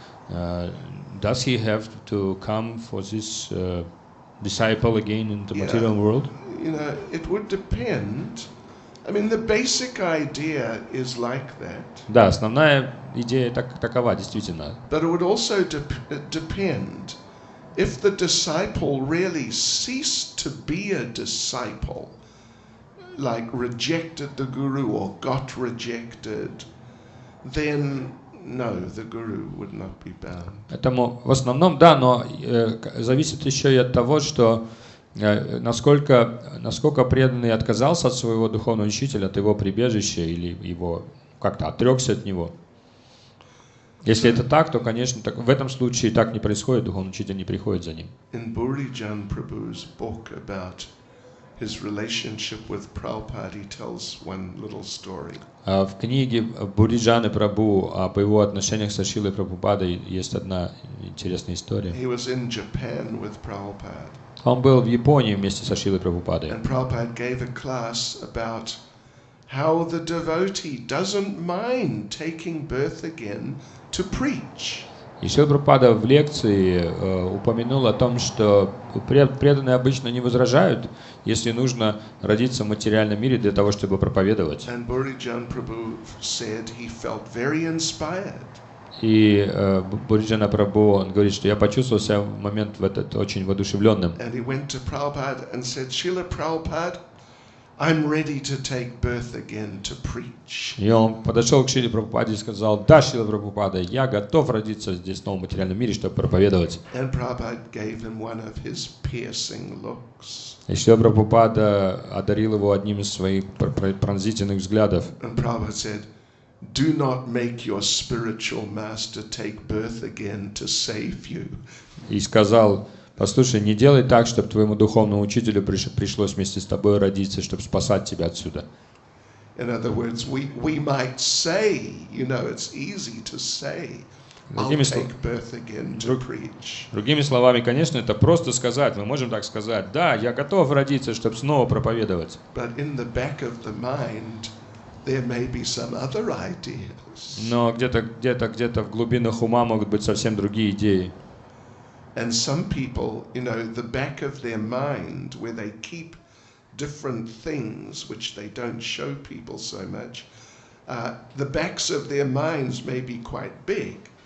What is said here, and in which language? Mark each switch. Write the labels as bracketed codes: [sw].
[en] Does he have to come for this disciple again in the material world? You know, it would depend. I mean, the basic idea is like that. [ru] Да, основная идея такова, действительно. [en] But it would also depend if the disciple really ceased to be a disciple, like rejected the guru or got rejected, then no, the guru would not be bound. [ru] Поэтому в основном, да, но зависит еще и от того, что насколько преданный отказался от своего духовного учителя, от его прибежища или его как-то отрекся от него. Если это так, то, конечно, в этом случае так не происходит, духовный учитель не приходит за ним. [en] In Burijan Prabhu's book about his relationship with Prabhupada, he tells one little story. [ru] В книге Буриджаны Прабху об его отношениях со Шрилой Прабхупадой есть одна интересная история. [en] He was in Japan with Prabhupada. [ru] Он был в Японии вместе со Шрилой Прабхупадой. [en] And Prabhupada gave a class about how the devotee doesn't mind taking birth again to preach. [ru] И Шрила Прабхупада в лекции упомянул о том, что преданные обычно не возражают, если нужно родиться в материальном мире для того, чтобы проповедовать. [en] And Burijan Prabhu said he felt very inspired. [ru] И Буриджана Прабху, он говорит, что я почувствовал себя в момент в этот очень воодушевленным. [en] And he went to Prabhupada and said, Srila Prabhupada, I'm ready to take birth again to preach. [ru] И он подошел к Шриле Прабхупаде и сказал, да, Шрила Прабхупада, я готов родиться здесь в новом материальном мире, чтобы проповедовать. [en] And Prabhupada gave him one of his piercing looks. [ru] И Шрила Прабхупада одарил его одним из своих пронзительных взглядов. [en] And Prabhupada said, do not make your spiritual master take birth again to save you. [ru] И сказал, послушай, не делай так, чтобы твоему духовному учителю пришлось вместе с тобой родиться, чтобы спасать тебя отсюда. [en] In other words, we might say, you know, it's easy to say, I'll take birth again to preach. [ru] Другими словами, конечно, это просто сказать. Мы можем так сказать, да, я готов родиться, чтобы снова проповедовать. [en] But in the back of the mind, there may be some other ideas. [ru] Но где-то в глубинах ума могут быть совсем другие идеи. [en] And some people, the back of their mind, where they keep different things which they don't show people so much, the backs of their minds may be quite big.